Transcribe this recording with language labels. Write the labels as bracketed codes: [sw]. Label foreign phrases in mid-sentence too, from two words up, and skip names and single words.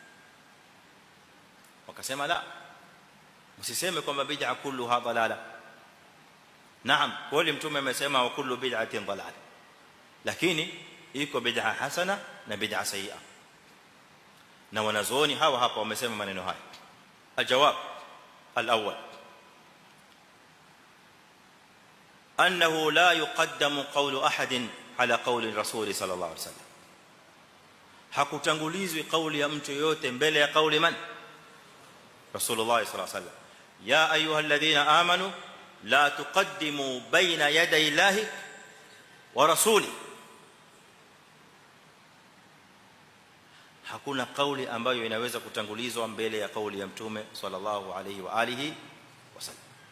[sw] Wakasema la, msiseme kwamba [ar] بدعة كلها ضلالة. [sw] Naam, kweli mtume amesema [ar] وكل بدعة ضلالة, [sw] lakini iko [ar] بدعة حسنة [sw] na [ar] بدعة سيئة, [sw] na wanazuoni hawa hapa wamesema maneno haya. [ar] الجواب الأول أنه لا يقدم قول أحد على قول الرسول صلى الله عليه وسلم. [sw] hakutangulizwi kauli ya mtu yote mbele ya kauli man? [ar] رسول الله صلى الله عليه وسلم. يا أيها الذين آمنوا لا تقدموا بين يدي الله ورسول. [sw] Hakuna kauli ambayo inaweza kutangulizwa mbele ya kauli ya mtume [ar] صلى الله عليه وآله وسلم.